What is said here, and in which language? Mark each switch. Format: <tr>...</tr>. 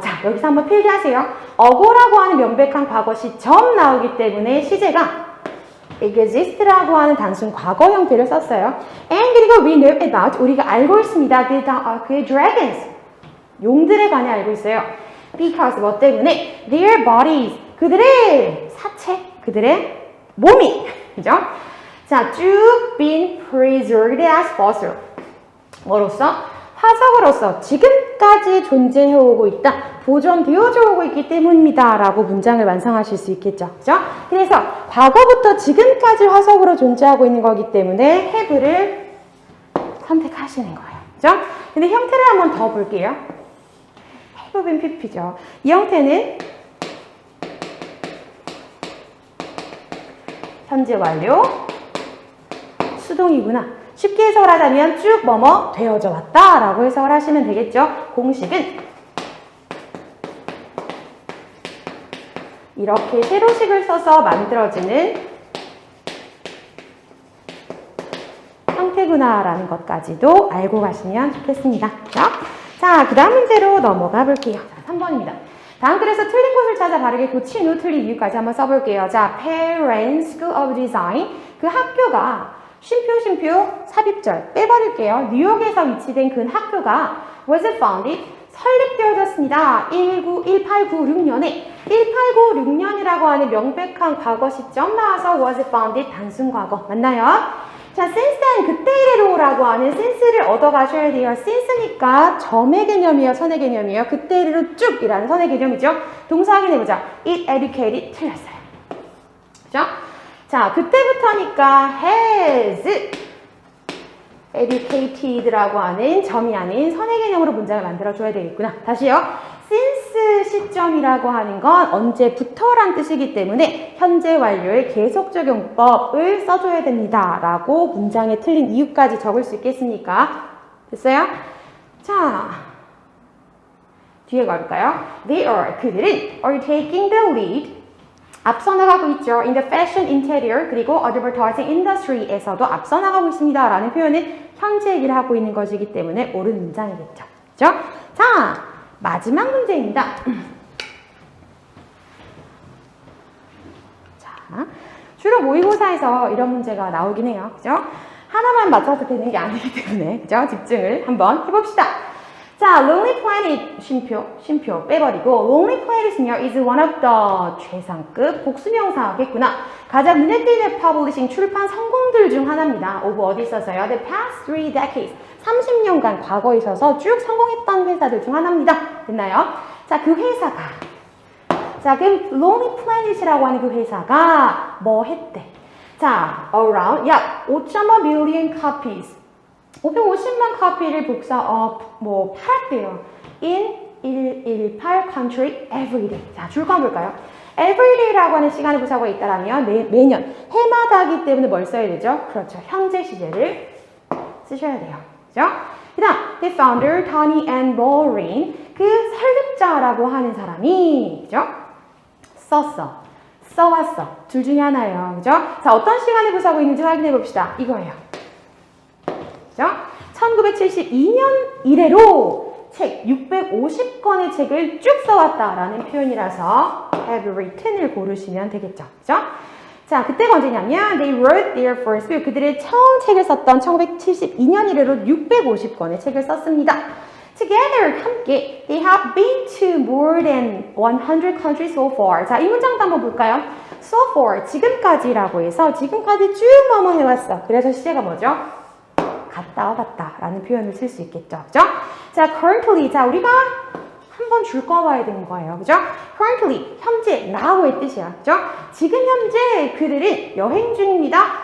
<ko>자, 여기서 한번 필기하세요. 어고라고 하는 명백한 과거 시점 나오기 때문에 시제가 exist라고 하는 단순 과거 형태를 썼어요. And 그리고</ko> <en>we know about,</en> <ko>우리가 알고 있습니다. 그 dragons, 용들에 관해 알고 있어요. Because 뭐 때문에</ko> <en>their bodies,</en> <ko>그들의 사체, 그들의 몸이, 그죠? 자, 쭉</ko> <en>been preserved as fossil.</en> <ko>뭐로서? 화석으로서 지금까지 존재해오고 있다. 보존되어져 오고 있기 때문입니다. 라고 문장을 완성하실 수 있겠죠. 그죠? 그래서 과거부터 지금까지 화석으로 존재하고 있는 거기 때문에 have를 선택하시는 거예요. 그죠? 근데 형태를 한번 더 볼게요. have been pp죠. 이 형태는 현재 완료 수동이구나. 쉽게 해석을 하자면 쭉 뭐뭐 되어져 왔다 라고 해석을 하시면 되겠죠. 공식은 이렇게 세로식을 써서 만들어지는 형태구나 라는 것까지도 알고 가시면 좋겠습니다. 자, 그 다음 문제로 넘어가 볼게요. 자, 3번입니다. 다음 글에서 틀린 곳을 찾아 바르게 고친 후 틀린 이유까지 한번 써볼게요. 자, Parents School of Design. 그 학교가 쉼표, 삽입절 빼버릴게요. 뉴욕에서 위치된 그 학교가</ko> <en>was founded,</en> <ko>설립되어졌습니다. 1896년에 1896년이라고 하는 명백한 과거 시점 나와서</ko> <en>was founded</en> <ko>단순 과거 맞나요? 자,</ko> <en>since then</en> <ko>그때 이래로라고 하는 since를 얻어가셔야 돼요. since니까 점의 개념이에요, 선의 개념이에요. 그때 이래로 쭉이라는 선의 개념이죠. 동사 확인해보자.</ko> <en>it educated</en> <ko>틀렸어요. 그죠? 자, 그때부터니까</ko> <en>has educated</en> <ko>라고 하는 점이 아닌 선의 개념으로 문장을 만들어줘야 되겠구나. 다시요. since 시점이라고 하는 건 언제부터란 뜻이기 때문에 현재 완료의 계속적용법을 써줘야 됩니다. 라고 문장에 틀린 이유까지 적을 수 있겠습니까? 됐어요? 자, 뒤에 가볼까요?</ko> <en>They are, 그들은 are taking the lead</en> <ko>앞서 나가고 있죠.</ko> <en>In the fashion interior 그리고 advertising industry에서도</en> <ko>앞서 나가고 있습니다. 라는 표현은 현재 얘기를 하고 있는 것이기 때문에 옳은 문장이겠죠. 그죠? 자, 마지막 문제입니다. 자, 주로 모의고사에서 이런 문제가 나오긴 해요. 그죠? 하나만 맞춰도 되는 게 아니기 때문에 그죠? 집중을 한번 해봅시다. 자, Lonely Planet 쉼표 빼버리고 Lonely Planet은요</ko> <en>is one of the</en> <ko>최상급 복수명사겠구나. 가장 눈에 띄는 퍼블리싱 출판 성공들 중 하나입니다. 오브 어디 있어서요?</ko> <en>The past 3 decades</en> <ko>30년간 과거에 있어서 쭉 성공했던 회사들 중 하나입니다. 됐나요? 자, 그 회사가 자, 그럼 Lonely Planet이라고 하는 그 회사가 뭐 했대? 자,</ko> <en>around 약 5.5 million copies</en> <ko>550만 카피를 팔았대요.</ko> <en>in 118 country every day.</en> <ko>자, 줄거 볼까요? every day라고 하는 시간의 부사가 있다라면 매년 해마다이기 때문에 뭘 써야 되죠? 그렇죠. 현재 시제를 쓰셔야 돼요. 그죠? 그 다음,</ko> <en>the founder,</en> <ko>Tony and Maureen, 그 설립자라고 하는 사람이, 그죠? 써왔어. 둘 중에 하나예요. 그죠? 자, 어떤 시간에 부사고 있는지 확인해 봅시다. 이거예요. 그죠? 1972년 이래로 책 650권의 책을 쭉 써왔다라는 표현이라서</ko> <en>have written</en> <ko>을 고르시면 되겠죠. 그죠? 자, 그때가 언제냐면</ko> <en>they wrote their first book.</en> <ko>그들의 처음 책을 썼던 1972년 이래로 650권의 책을 썼습니다.</ko> <en>Together, 함께 they have been to more than 100 countries so far.</en> <ko>자, 이 문장도 한번 볼까요?</ko> <en>So far,</en> <ko>지금까지라고 해서 지금까지 쭉 뭐뭐 해왔어. 그래서 시제가 뭐죠? 갔다 와봤다 라는 표현을 쓸 수 있겠죠. 그죠? 자, currently. 자, 우리가 한번 줄 거 봐야 되는 거예요. 그죠? currently, 현재, now의 뜻이야. 그죠? 지금 현재 그들은 여행 중입니다.</ko>